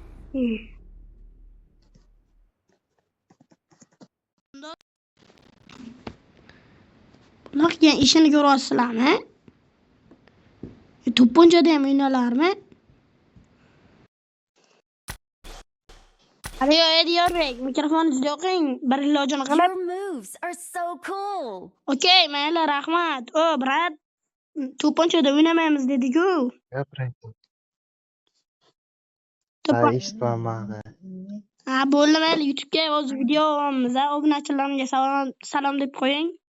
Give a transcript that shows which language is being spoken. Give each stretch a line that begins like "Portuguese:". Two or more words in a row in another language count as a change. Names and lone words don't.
Uzbek: Bular keyin ishini ko'ryapsizlarmi? To'pponchada ham o'ynalarmi? Ariyo Ediyorbek, mikrofoningizni yoqing, bir ilojini qilib.
English: Your moves are so cool.
Uzbek: Okey, mayli, rahmat. O, brat, to'pponchada o'ynamaymiz dedi-ku. Gapiring. To'pon. Eshitmayman. Ha, bo'ldi, mayli, YouTube'ga o'z videomiz, obunachilarimga salom deb qo'ying.